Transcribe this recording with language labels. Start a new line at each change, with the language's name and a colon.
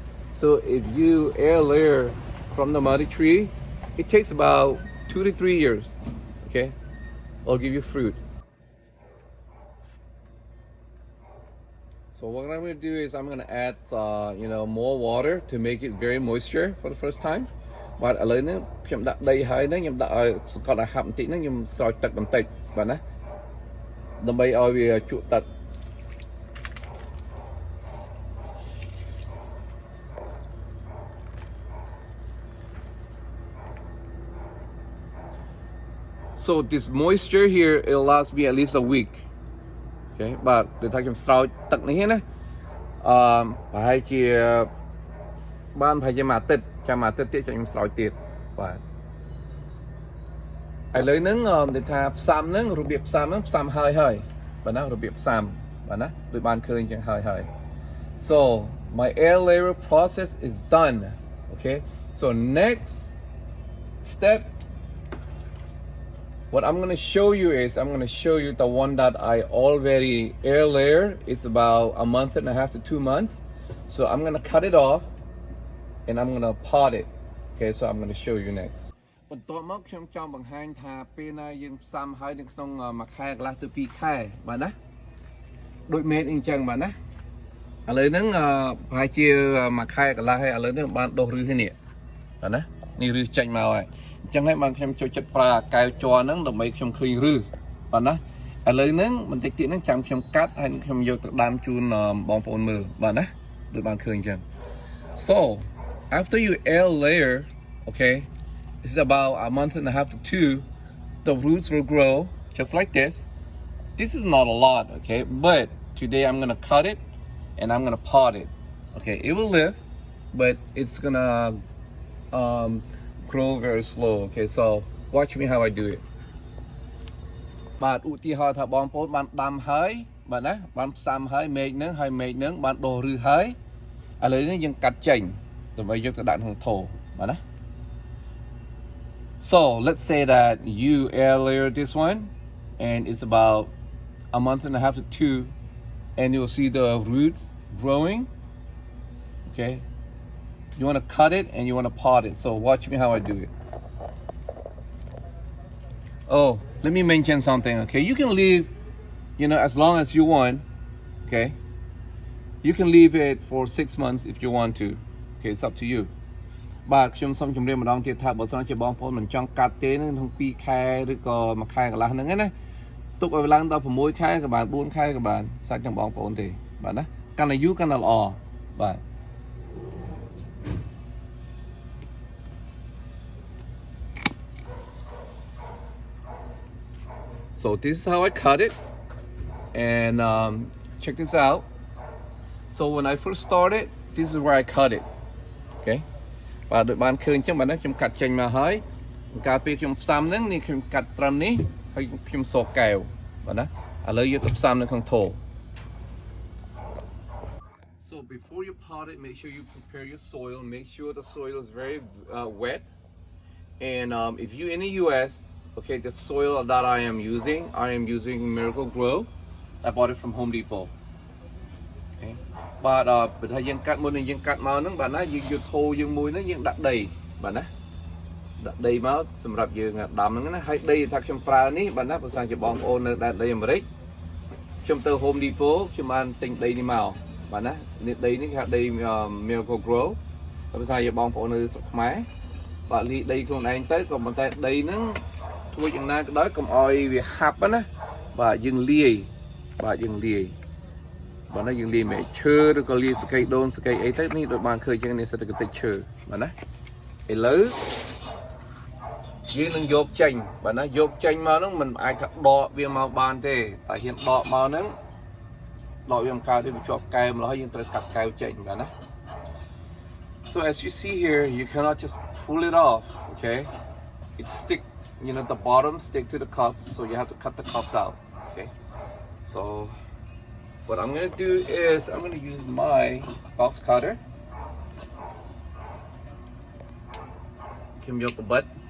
English: So if you air layer from the mother tree, it takes about 2 to 3 years, okay, it'll give you fruit. So what I'm going to do is I'm going to add, more water to make it very moisture for the first time.
Khmer: But ឥឡូវនេះខ្ញុំដាក់ដីហើយហ្នឹងខ្ញុំដាក់ឲ្យសង្កត់ឲ្យហាប់បន្តិចហ្នឹងខ្ញុំស្រោចទឹកបន្តិចបាទណាដើម្បីឲ្យវាជក់ទឹក
English: So this moisture here, it'll last me at least a week.
Khmer: Okay, but ដូចថាខ្ញុំស្រោចទឹកនេះណាប្រហែលជាបានប្រហែលជាមួយអាទិត្យចាំអាទិត្យទៀតខ្ញុំស្រោចទៀតបាទឥឡូវហ្នឹងដូចថាផ្សាំហ្នឹងរបៀបផ្សាំហ្នឹងផ្សាំហើយបាទណារបៀបផ្សាំបាទណាដូចបានឃើញចឹងហើយ
English: So my air layer process is done. Okay, so next step, what I'm going to show you is I'm going to show you the one that I already air layer. It's about a month and a half to 2 months. So I'm going to cut it off and I'm going to pot it. Okay, so I'm going to show you next.
Khmer: បន្ទាប់មកខ្ញុំចង់បង្ហាញថាពេលណាយើងផ្សំហើយនៅក្នុងមួយខែកន្លះទៅ2ខែបាទណាដូចមេតអញ្ចឹងបាទណា ឥឡូវហ្នឹងប្រហែលជាមួយខែកន្លះហើយឥឡូវនេះបានដុះឫសហើយនេះបាទណានេះឫសចេញមកហើយអញ្ចឹងហើយបានខ្ញុំចូលចិត្តប្រើអាកែវជ័រហ្នឹងដើម្បីខ្ញុំឃើញឫសបាទណាឥឡូវហ្នឹងបន្តិចទៀតហ្នឹងចាំខ្ញុំកាត់ហើយខ្ញុំយកទៅដាំជូនបងប្អូនមើលបាទណាដូចបានឃើញអញ្ចឹង
English: So after you air layer, okay, it's about a month and a half to 2, the roots will grow just like this. This is not a lot, okay, but today I'm gonna cut it and I'm gonna pot it. Okay, it will live, but it's gonna grow very slow. Okay, so watch me how I do it.
Khmer: បាទឧទាហរណ៍ថាបងប្អូនបានដាំហើយបាទណាបានផ្សំហើយមេឃហ្នឹងហើយមេឃហ្នឹងបានដុះឫសហើយឥឡូវនេះយើងកាត់ចេញដើម្បីយកទៅដាក់ក្នុងថូបាទណា
English: So let's say that you air layer this one and it's about a month and a half to 2 and you'll see the roots growing. Okay, you want to cut it and you want to pot it. So watch me how I do it. Oh, let me mention something. Okay, you can leave, as long as you want. Okay, you can leave it for 6 months if you want to. Okay, it's up to you.
Khmer: បាទខ្ញុំសូមជម្រាបម្ដងទៀតថាបើសិនជាបងប្អូនមិនចង់កាត់ទេនឹងក្នុង2ខែឬក៏1ខែកន្លះហ្នឹងណាទុកឲ្យឡើងដល់6ខែក៏បាន4ខែក៏បានសាច់ទាំងបងប្អូនទេបាទណាកាន់តែយូរកាន់តែល្អបាទ
English: So this is how I cut it and check this out. So when I first started, this is where I cut it.
Khmer: Okay, បាទដូចបានឃើញចឹងបាទណាខ្ញុំកាត់ចេញមកហើយកាលពេលខ្ញុំផ្សំហ្នឹងនេះខ្ញុំកាត់ត្រឹមនេះហើយខ្ញុំសកកែវបាទណាឥឡូវយកទៅផ្សំនៅក្នុងថូ
English: So before you pot it, make sure you prepare your soil. Make sure the soil is very wet. And if you're in the US, okay, the soil that I am using Miracle Grow. I bought it from Home Depot.
Khmer: Okay, but បើថាយើងកាត់មុននឹងយើងកាត់មកហ្នឹងបាទណាយើងយកថូយើងមួយហ្នឹងយើងដាក់ដីបាទណាដាក់ដីមកសម្រាប់យើងដាំហ្នឹងណាហើយដីថាខ្ញុំប្រើនេះបាទណាបើសិនជាបងប្អូននៅដែនដីអាមេរិកខ្ញុំទៅ Home Depot ខ្ញុំបានទិញដីនេះមកបាទណានេះដីនេះគេហៅដី Miracle Grow តែបើសិនជាបងប្អូននៅស្រុកខ្មែរបាទលីដីខ្លួនឯងទៅក៏ប៉ុន្តែដីហ្នឹងធ្វើយ៉ាងណាក៏ដោយកុំឲ្យវាហាប់ណាបាទយើងលាយបាទយើងលាយ បាទណាយើងលាយមែកឈើឬក៏លាយសកៃដូនសកៃអីទៅនេះដូចបានឃើញចឹងនេះសេដ្ឋកិច្ចឈើបាទណាឥឡូវយើងនឹងយកចេញបាទណាយកចេញមកហ្នឹងមិនអាចថាដកវាមកបានទេតែហ៊ានដកមកហ្នឹងដកវាមកកើតវាជាប់កែវម្ល៉េះយើងត្រូវកាត់កែវចេញបាទណា
English: So as you see here, you cannot just pull it off, okay? It stick, the bottom stick to the cups, so you have to cut the cups out, okay? So what I'm gonna do is I'm gonna use my box cutter. Kim yok the butt.